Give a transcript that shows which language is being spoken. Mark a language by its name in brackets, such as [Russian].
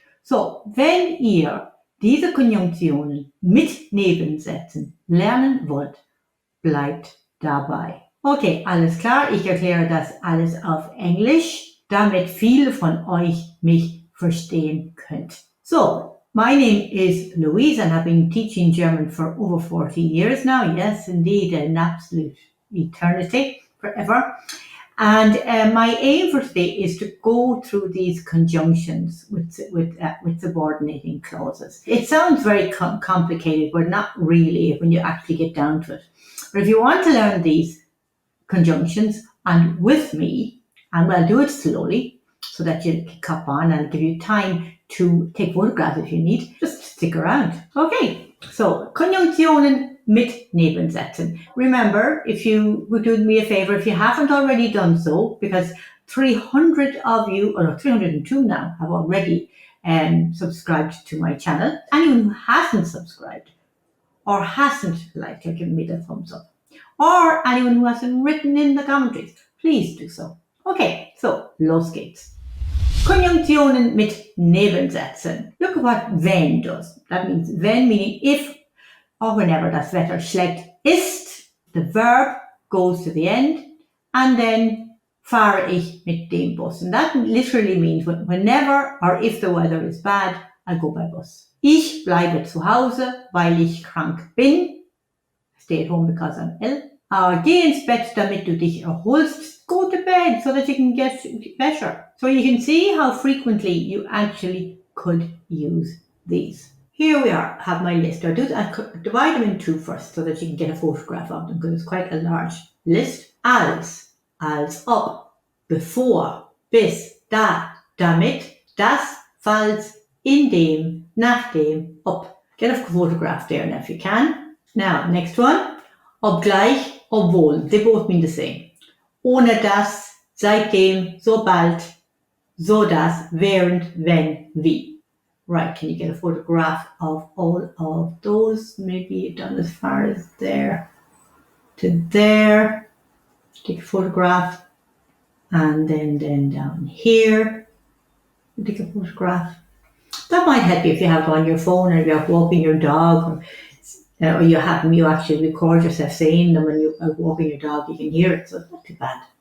[German] So, wenn ihr diese Konjunktionen mit Nebensätzen lernen wollt, bleibt dabei. Okay, alles klar, ich erkläre das alles auf Englisch, damit viele von euch mich verstehen könnt. [English] So, my name is Louise and I've been teaching German for over 40 years now. Yes, indeed, an absolute eternity, forever. And my aim for today is to go through these conjunctions with subordinating clauses. It sounds very complicated, but not really when you actually get down to it. But if you want to learn these conjunctions and with me, and I'll do it slowly so that you pick up on and give you time to take photographs if you need, just stick around. [German] Okay, so Konjunktionen mit Nebensätzen. [English] Remember, if you would do me a favor, if you haven't already done so, because 300 of you, or 302 now, have already subscribed to my channel. Anyone who hasn't subscribed or hasn't liked or given me the thumbs up, or anyone who hasn't written in the commentaries, please do so. Okay, so [German] los geht's. Konjunktionen mit Nebensätzen. [English] Look at what wenn does. That means wenn meaning if or whenever [German] das Wetter schlecht ist. [English] The verb goes to the end and then [German] fahre ich mit dem Bus. [English] And that literally means whenever or if the weather is bad, I go by bus. [German] Ich bleibe zu Hause, weil ich krank bin. [English] Stay at home because I'm ill. [German] Geh ins Bett, damit du dich erholst. [English] Go to bed so that you can get better. So you can see how frequently you actually could use these. Here we are, have my list. I divide them in two first so that you can get a photograph of them because it's quite a large list. [German] Als ob, bevor, bis, da, damit, das, falls, in dem, nachdem, ob. [English] Get a photograph there now if you can. Now, next one. Obgleich, obwohl. They both mean the same. [German] Ohne das, seitdem, sobald, so dass, während, wenn, wie. [English] Right, can you get a photograph of all of those? Maybe done as far as there to there. Take a photograph. And then down here. Take a photograph. That might help you if you have it on your phone or you're walking your dog or you actually record yourself saying them when you're walking your dog, you can hear it, so it's not too bad.